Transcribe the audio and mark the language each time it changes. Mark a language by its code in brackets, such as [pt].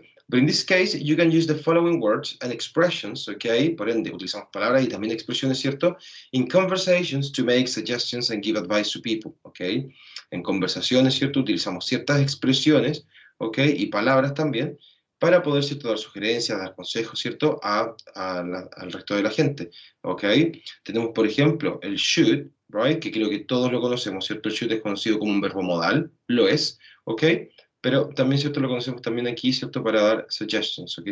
[en] But in this case, you can use the following words and expressions, ¿ok? [es] Por ende, utilizamos palabras y también expresiones, ¿cierto? [en] In conversations to make suggestions and give advice to people, ¿ok? [es] En conversaciones, ¿cierto? Utilizamos ciertas expresiones, ¿ok? Y palabras también, para poder, ¿cierto?, dar sugerencias, dar consejos, ¿cierto?, al resto de la gente, ¿ok? Tenemos, por ejemplo, el should, right? Que creo que todos lo conocemos, ¿cierto? El should es conocido como un verbo modal, lo es, ¿ok? Pero también, ¿cierto?, lo conocemos también aquí, ¿cierto?, para dar suggestions, ¿ok?